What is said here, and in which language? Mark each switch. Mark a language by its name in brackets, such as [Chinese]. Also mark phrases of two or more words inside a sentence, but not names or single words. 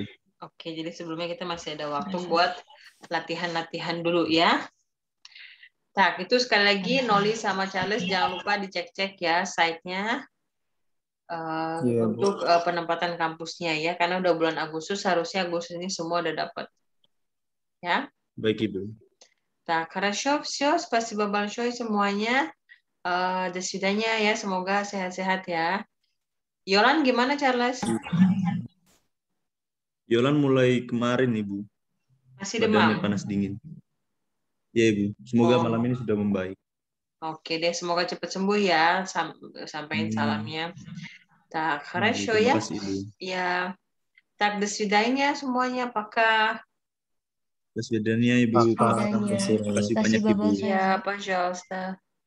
[Indonesian] Oke, jadi sebelumnya kita masih ada waktu buat latihan-latihan dulu ya. Nah, itu sekali lagi Noli sama Charles jangan lupa dicek-cek ya site-nya untuk penempatan kampusnya ya, karena udah bulan Agustus, harusnya Agustus ini semua udah dapat. Ya. Baik, Ibu. [Russian] Так, хорошо, все, спасибо большое semuanya. До свидания [Indonesian] ya, semoga sehat-sehat ya. Yolan gimana Charles? Yolan mulai kemarin, Ibu. Masih Badannya demam? panas dingin. Ya, Ibu. Semoga malam ini sudah membaik. Oke deh, semoga cepat sembuh ya. Sampaikan salamnya. [Russian] Так, хорошо ya. [Indonesian] Terima kasih, Ibu. Ya. [Russian] Так, до свидания semuanya. Пока. До свидания, [Indonesian] Ibu. Terima Terima kasih banyak, Ibu. Ya, [Russian] пожалуйста.